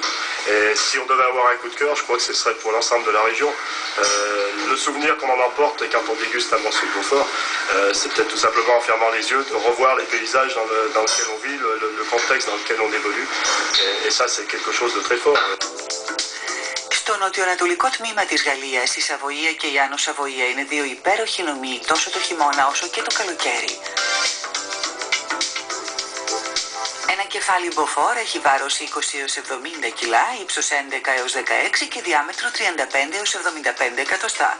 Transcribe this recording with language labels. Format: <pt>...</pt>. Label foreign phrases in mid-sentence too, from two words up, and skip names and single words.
<fr>Et si on devait avoir un coup de cœur, je crois que ce serait pour l'ensemble de la région. Le souvenir qu'on en emporte quand on déguste un morceau de Beaufort, c'est peut-être tout simplement en fermant les yeux de revoir les paysages dans lequel on vit, le contexte dans lequel on évolue. Et ça, c'est quelque chose de très fort.</fr> <el>Στο νοτιοανατολικό τμήμα της Γαλλίας, η Σαβοία και η Άνω Σαβοία είναι δύο υπέροχοι νομοί τόσο το χειμώνα όσο και το καλοκαίρι. Ένα κεφάλι Beaufort έχει βάρος 20 έως 70 κιλά, ύψος 11 έως 16 και διάμετρο 35 έως 75 εκατοστά.</el>